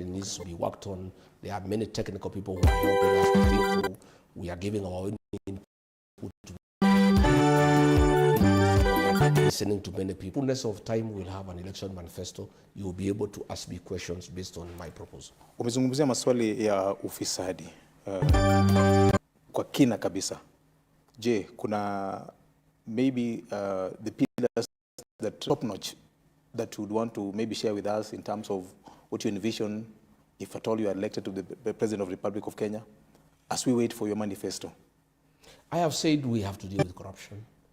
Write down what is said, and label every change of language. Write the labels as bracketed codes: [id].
[en] It needs to be worked on. There are many technical people who are helping us to think through. We are giving our own input to listening to many people. In the fullness of time, we'll have an election manifesto. You will be able to ask me questions based on my proposal. [sw] Umezungumzia maswali ya ufisadi kwa kina kabisa. Je, kuna [en] maybe the pillars that top notch that you would want to maybe share with us in terms of what you envision if at all you are elected to the President of the Republic of Kenya as we wait for your manifesto? I have said we have to deal with corruption.